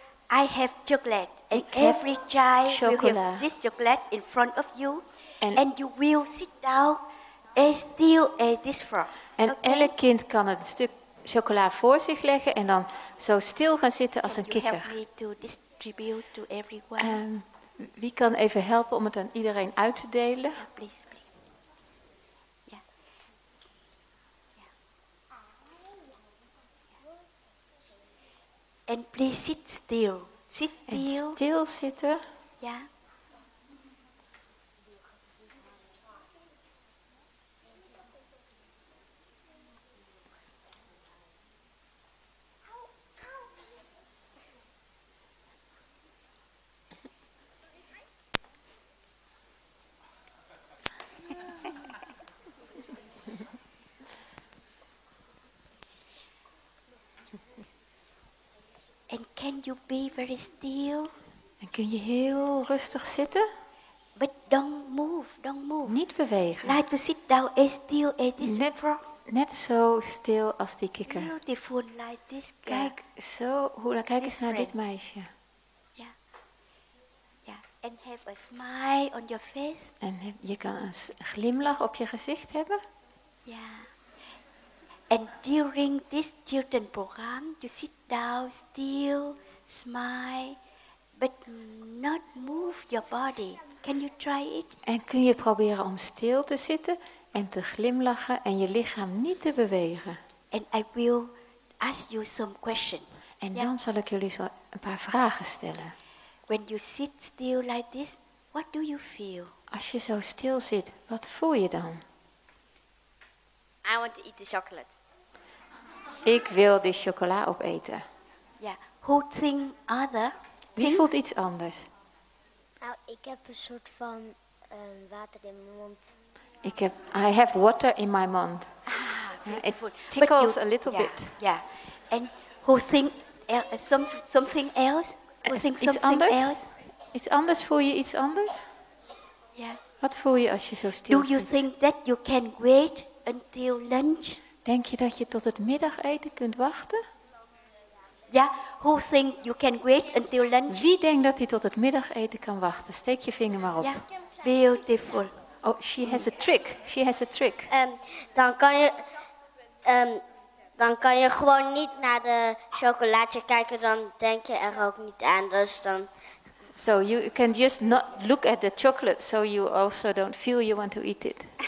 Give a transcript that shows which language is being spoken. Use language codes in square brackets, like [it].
[en] I have chocolate, and every child will have this chocolate in front of you, and you will sit down as still as this frog. [nl] En elk kind kan een stuk chocola voor zich leggen en dan zo stil gaan zitten als een kikker. [en] Help me to distribute to everyone. [nl] Wie kan even helpen om het aan iedereen uit te delen? [en] Please. Yeah. And please sit still. Sit still. [nl] En stil zitten. [en] Yeah. can you be very still? [nl] En kun je heel rustig zitten? [en] But don't move. [nl] Niet bewegen. [en] Like to sit down as still as this frog. [nl] Net zo stil als die kikker. [en] Beautiful like this girl. [nl] Kijk eens naar dit meisje. [en] Yeah. And have a smile on your face. [nl] En je kan een glimlach op je gezicht hebben. [en] Yeah. And during this children program, you sit down still, smile, but not move your body. Can you try it? [nl] En kun je proberen om stil te zitten en te glimlachen en je lichaam niet te bewegen. [en] And I will ask you some questions. [nl] En dan zal ik jullie zo een paar vragen stellen. [en] When you sit still like this, what do you feel? [nl] Als je zo stil zit, wat voel je dan? [en] I want to eat the chocolate. [nl] Ik wil die chocola opeten. [en] Yeah. Who think other? [nl] Wie voelt iets anders? Nou, ik heb een soort van water in mijn mond. [en] I have water in my mouth. It tickles a little bit. Yeah. And who think something else? Who think [nl] Iets [en] something [nl] anders? [en] else? [nl] Iets anders? Voel je iets anders? [en] Yeah. [nl] Wat voel je als je zo stil [en] Do you [nl] zit? [en] think that you can wait until lunch? [nl] Denk je dat je tot het middageten kunt wachten? [en] Yeah. Who think you can wait until lunch? [nl] Wie denkt dat hij tot het middageten kan wachten? Steek je vinger maar op. [en] Yeah. Beautiful. Oh, she has a trick. She has a trick. [nl] Dan kan je gewoon niet naar de chocolaatje kijken, dan denk je er ook niet aan. Dus dan... [en] So you can just not look at the chocolate, so you also don't feel you want to eat it.